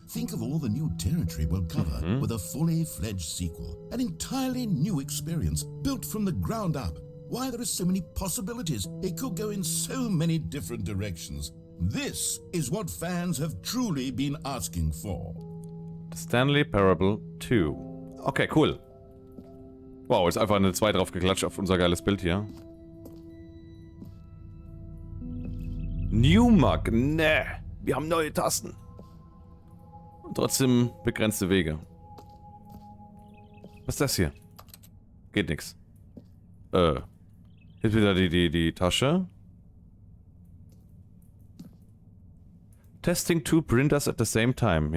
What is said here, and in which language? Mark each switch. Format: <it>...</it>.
<en>Think of all the new territory we'll cover with a fully fledged sequel. An entirely new experience, built from the ground up. Why, there are so many possibilities. It could go in so many different directions. This is what fans have truly been asking for. Stanley Parable 2.</en> <de>Okay, cool. Wow, ist einfach eine 2 drauf geklatscht auf unser geiles Bild hier. New Mug. Ne. Wir haben neue Tasten. Und trotzdem begrenzte Wege. Was ist das hier? Geht nix. Hier ist wieder die Tasche.</de> <en>Testing two printers at the same time.</en>